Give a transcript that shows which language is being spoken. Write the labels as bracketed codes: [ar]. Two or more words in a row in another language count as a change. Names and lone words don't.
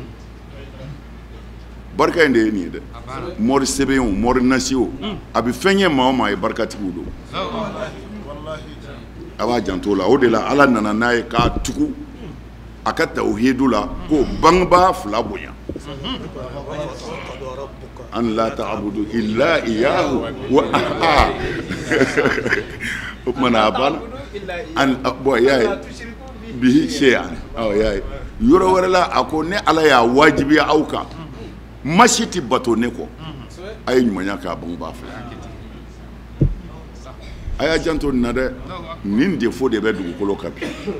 [bm] barika in de ye nin ye dɛ mɔri sɛbɛn o mɔri nasi o a bɛ fɛn ɲɛ maa o maa ye barikatigiw don a b'a janto la o de la Ala nana n'a ye k'a tugu a ka tawhidu la ko bangebaa fila bonya [ar] أن لا تعبدوا إلا إياه [bm] wa o kumana a banna y'a ye [ar] به شيئا [bm] y'a ye yɔrɔ wɛrɛ la a ko ne Ala y'a wajibiya aw kan masi tɛ bato ne kɔ a ye ɲumanya k'a bangebaa fila a y'a janto nin na dɛ nin defo de bɛ dugukolo kan bi